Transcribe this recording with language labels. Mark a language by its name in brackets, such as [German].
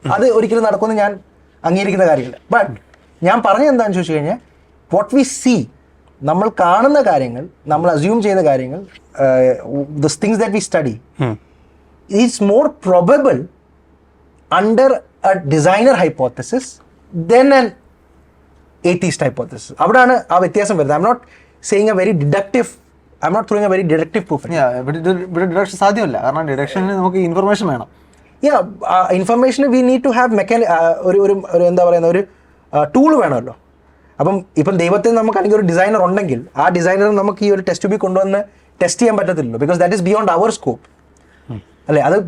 [Malayalam] അത് ഒരിക്കലും നടക്കുമെന്ന് ഞാൻ അംഗീകരിക്കുന്ന കാര്യമില്ല. ബട്ട് ഞാൻ പറഞ്ഞത് എന്താണെന്ന് ചോദിച്ചു കഴിഞ്ഞാൽ, [English] what we see, [Malayalam] നമ്മൾ കാണുന്ന കാര്യങ്ങൾ, നമ്മൾ അസ്യൂം ചെയ്യുന്ന കാര്യങ്ങൾ, [English] The things that we study is more probable under a designer hypothesis then an atheist hypothesis. [Malayalam] അവിടാണ് ആ വ്യത്യാസം വരുന്നത്. [English] I'm not saying a very deductive, I'm not throwing a very deductive proof. [Malayalam] ഇവിടെ ഡിഡക്ഷൻ സാധ്യമല്ല. കാരണം deduction നമുക്ക് information വേണം. [English] information we need to have [Malayalam] ഒരു എന്താ പറയുന്ന ഒരു ടൂൾ വേണമല്ലോ. ഇപ്പം ദൈവത്തെ നമുക്ക് അല്ലെങ്കിൽ ഒരു ഡിസൈനർ ഉണ്ടെങ്കിൽ ആ ഡിസൈനർ നമുക്ക് ഈ ഒരു ടെസ്റ്റ് ട്യൂബിൽ കൊണ്ടുവന്ന് ടെസ്റ്റ് ചെയ്യാൻ പറ്റത്തില്ലല്ലോ. [English] Because that is beyond our scope, അല്ലേ?